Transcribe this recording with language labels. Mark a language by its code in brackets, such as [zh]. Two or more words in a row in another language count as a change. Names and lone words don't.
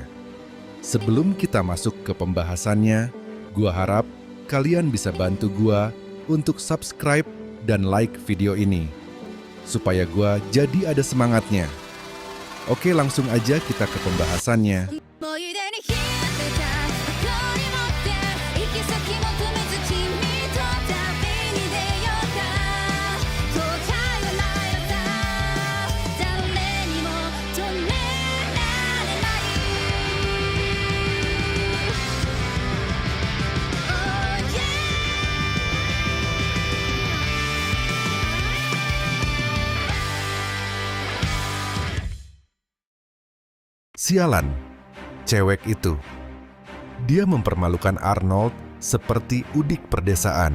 [id] Sebelum kita masuk ke pembahasannya, gua harap kalian bisa bantu gua untuk subscribe dan like video ini, supaya gua jadi ada semangatnya. Oke, langsung aja kita ke pembahasannya. [ja] 思い出に浸ってた誇り持って行き先求めず君と旅に出ようか後悔はないのさ誰にも止められない [en] Oh yeah [id] Sialan, cewek itu. Dia mempermalukan Arnold seperti udik perdesaan.